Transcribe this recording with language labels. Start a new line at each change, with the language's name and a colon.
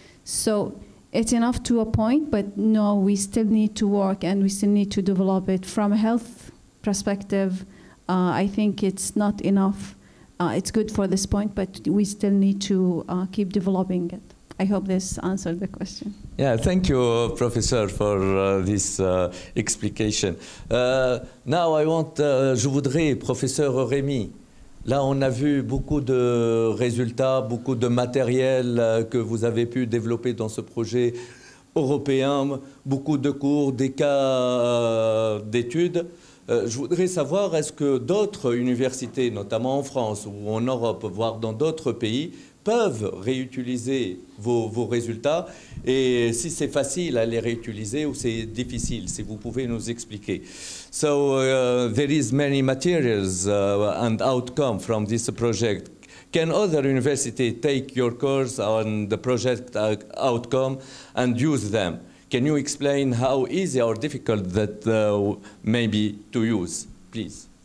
English: So it's enough to a point, but no, we still need to work and we still need to develop it from a health perspective. I think it's not enough. It's good for this point, but we still need to keep developing it. I hope this answered the question. Yeah, thank you, Professor, for this explication. Now I want,
French: je voudrais, Professeur Rémy, là, on a vu beaucoup de résultats, beaucoup de matériel que vous avez pu développer dans ce projet européen, beaucoup de cours, des cas d'études. Je voudrais savoir, est-ce que d'autres universités, notamment en France ou en Europe, voire dans d'autres pays, peuvent réutiliser vos résultats, et si c'est facile à les réutiliser ou c'est difficile, si vous pouvez nous expliquer.
English: So there is many materials and outcome from this project. Can other universities take your course on the project outcome and use them? Can you explain how easy or difficult that may be to use, please?